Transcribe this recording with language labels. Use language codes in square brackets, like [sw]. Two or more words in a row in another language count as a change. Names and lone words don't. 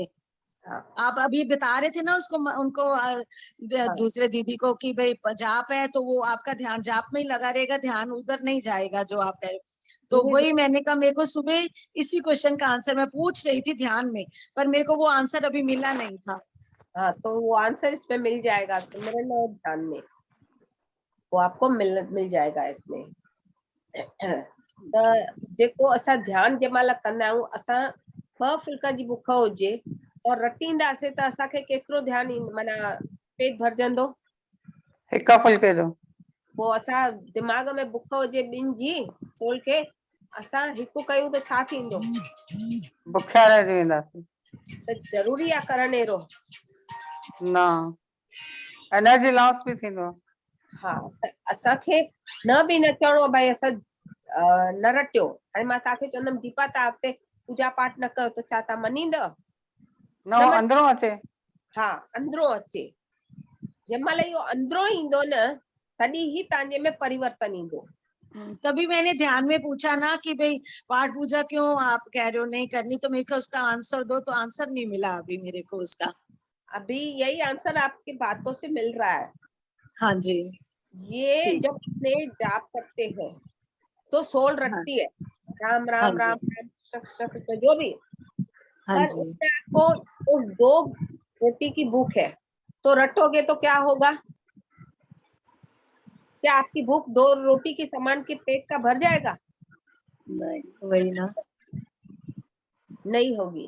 [hi] आप अभी बता रहे थे ना उनको दूसरे दीदी को कि भाई जाप है तो वो आपका ध्यान जाप में ही लगा रहेगा, ध्यान उधर नहीं जाएगा जो आप कह रहे। तो वही मैंने कहा, मेरे को सुबह इसी क्वेश्चन का आंसर मैं पूछ रही थी ध्यान में, पर मेरे को वो आंसर अभी मिला नहीं था। हाँ, तो वो आंसर इसमें मिल जाएगा, सिमरन और ध्यान में वो आपको मिल जाएगा इसमें। [sd] त जेको असां ध्यान जंहिं महिल कंदा आहियूं, असां 2 फुल्का जी बुख हुजे और रटींदासीं त असांखे केतिरो ध्यानु माना पेट भरजंदो? 1 फुल्के जो। पोइ असां दिमाग में बुख हुजे 2 जी तोल के असां 1 कयूं त छा थींदो? बुखिया रहिजी वेंदासीं। त ज़रूरी आहे करणु अहिड़ो? न, एनर्जी लॉस बि थींदो आहे। हा, त असांखे न बि न चवणो भाई असां न रटियो। हाणे मां तव्हांखे चवंदमि दीपा तव्हां अॻिते पूजा पाठ न कयो, त छा तव्हां मञींदव? न, वो अंदरों अचे। हा, अंदरों अचे। जंहिं महिल इहो अंदरों ईंदो न, तॾहिं ही तव्हांजे में परिवर्तन ईंदो। [hi] तभी मैंने ध्यान में पूछा ना कि भाई पाठ पूजा क्यों आप कह रहे हो नहीं करनी, तो मेरे को उसका आंसर दो, तो आंसर नहीं मिला अभी मेरे को उसका। अभी यही आंसर आपकी बातों से मिल रहा है। हाँ जी। ये जब अपने जाप करते हैं तो सोल रटती है, राम राम राम राम कृष्ण जो भी, हाँ पर जी। उसमें आपको उस 2 रोटी की भूख है, तो रटोगे तो क्या होगा? क्या आपकी भूख 2 रोटी के समान के पेट का भर जाएगा? नहीं, वही ना, नहीं होगी।